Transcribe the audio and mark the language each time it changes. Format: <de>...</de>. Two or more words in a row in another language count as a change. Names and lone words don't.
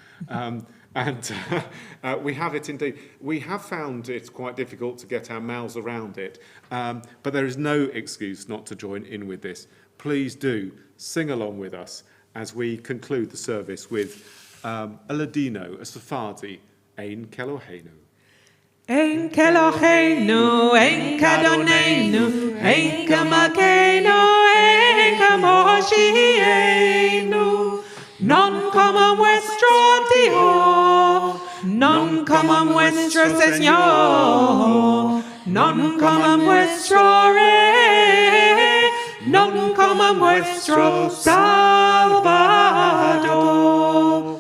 <en>And we have it indeed. We have found it quite difficult to get our mouths around it, but there is no excuse not to join in with this. Please do sing along with us as we conclude the service with a Ladino, a Sephardi,</en> <he>אין כאלהינו. אין כאלהינו, אין כאדונינו, אין כמלכנו, אין כמושיענו,</he> <lad>non come vuestro Dio, non come vuestro Señor, non come vuestro Re, non come vuestro Salvador.</lad>